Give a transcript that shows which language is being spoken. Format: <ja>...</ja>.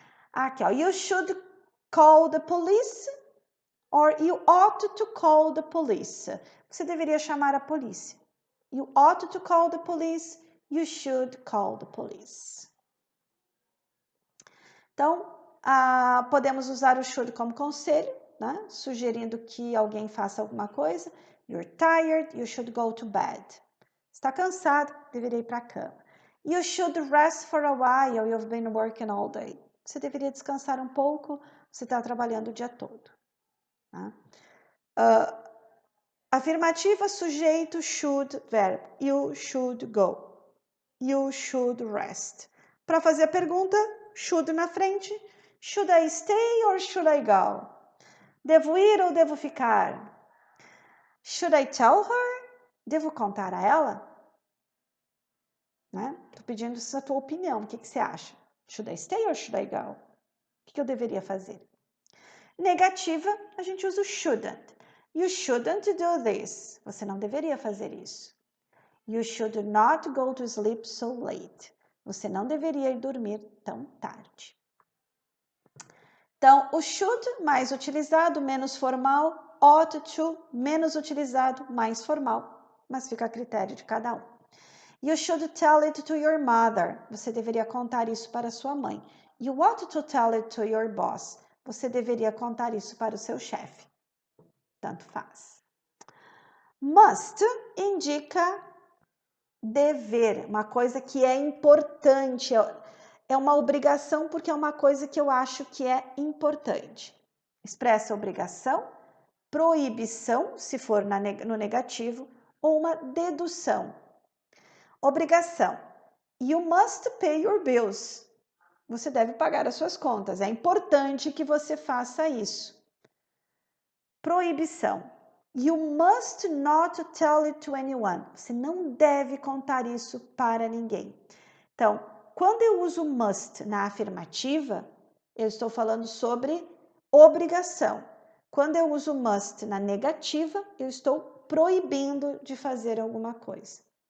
<en>Aqui, ó, you should call the police or you ought to call the police.</en> <pt>Você deveria chamar a polícia.</pt> <en>You ought to call the police, you should call the police.</en> <pt>Então, podemos usar o should como conselho, né? Sugerindo que alguém faça alguma coisa.</pt> <en>You're tired, you should go to bed.</en> <pt>Está cansado, deveria ir para a cama.</pt> <en>You should rest for a while, you've been working all day.</en> <pt>Você deveria descansar um pouco, você está trabalhando o dia todo. Tá? Afirmativa, sujeito, should, verbo.</pt> <en>You should go. You should rest.</en> <pt>Para fazer a pergunta, should na frente.</pt> <en>Should I stay or should I go?</en> <pt>Devo ir ou devo ficar?</pt> <en>Should I tell her?</en> <pt>Devo contar a ela? Né? Tô pedindo a tua opinião. O que você acha?</pt> <en>Should I stay or should I go?</en> <pt>O que eu deveria fazer? Negativa, a gente usa o shouldn't.</pt> <en>You shouldn't do this.</en> <pt>Você não deveria fazer isso.</pt> <en>You should not go to sleep so late.</en> <pt>Você não deveria ir dormir tão tarde. Então, o should, mais utilizado, menos formal. Ought to, menos utilizado, mais formal. Mas fica a critério de cada um.</pt> <en>You should tell it to your mother.</en> <pt>Você deveria contar isso para sua mãe.</pt> <en>You ought to tell it to your boss.</en> <pt>Você deveria contar isso para o seu chefe. Tanto faz. Must indica dever, uma coisa que é importante, é uma obrigação porque é uma coisa que eu acho que é importante. expressa obrigação, proibição, se for no negativo, ou uma dedução. Obrigação.</pt> <en>You must pay your bills.</en> <pt>Você deve pagar as suas contas. É importante que você faça isso. Proibição.</pt> <en>You must not tell it to anyone.</en> <pt>Você não deve contar isso para ninguém. Então, quando eu uso must na afirmativa, eu estou falando sobre obrigação. Quando eu uso must na negativa, eu estou proibindo de fazer alguma coisa.</pt>